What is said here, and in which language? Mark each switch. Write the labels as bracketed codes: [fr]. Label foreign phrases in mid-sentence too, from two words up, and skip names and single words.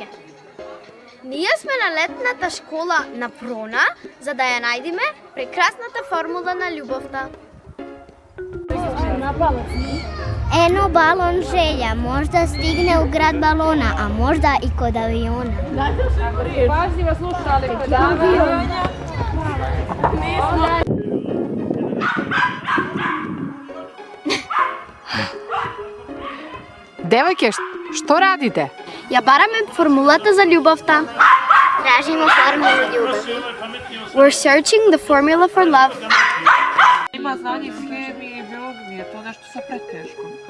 [mk] Ние сме на летната школа на Прона, за да ја најдеме прекрасната формула на љубовта. Ено балон [sr] želja, možda stigne u grad balona, a možda i kod aviona. Pažljivo slušali predavanja. Devojke, što radite? [mk] Ја бараме формулата за љубовта. [sr] Tražimo formulu ljubavi. [en] We're searching the formula for love. [sr] Ima znanje iz hemije i biologije, to nešto sa preteško.